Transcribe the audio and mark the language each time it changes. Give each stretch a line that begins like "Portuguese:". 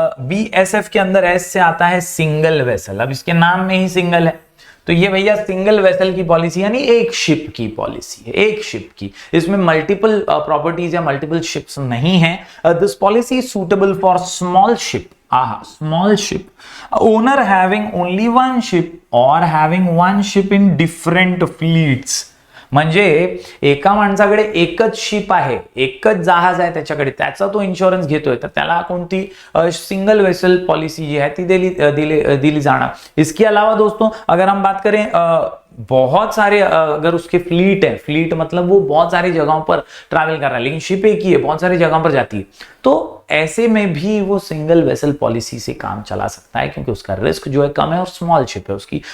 Hindi: BSF के अंदर S से आता है सिंगल वेसल। अब इसके नाम में ही सिंगल है तो ये भैया सिंगल वेसल की पॉलिसी यानी एक शिप की पॉलिसी है, एक शिप की। इसमें मल्टीपल प्रॉपर्टीज या मल्टीपल शिप्स नहीं है।
English: This policy is suitable for small ship, small ship owner having only one ship और having one ship in different fleets.
Marathi: म्हणजे एका माणसाकडे एकच शिप आहे, एकच जहाज आहे त्याच्याकडे, त्याचा तो इन्शुरन्स घेतोय, तर त्याला कोणती सिंगल वेसल पॉलिसी जी है ती दिली जाणार।
Hindi: इसके अलावा दोस्तों अगर हम बात करें बहुत सारे अगर उसके फ्लीट है, फ्लीट मतलब वो बहुत सारी जगहों पर ट्रैवल कर रहा है लेकिन शिप एक ही है, बहुत सारी जगहों पर जाती है, तो ऐसे में भी वो सिंगल वेसल पॉलिसी से काम चला सकता है क्योंकि उसका रिस्क जो है कम है और स्मॉल शिप है उसकी।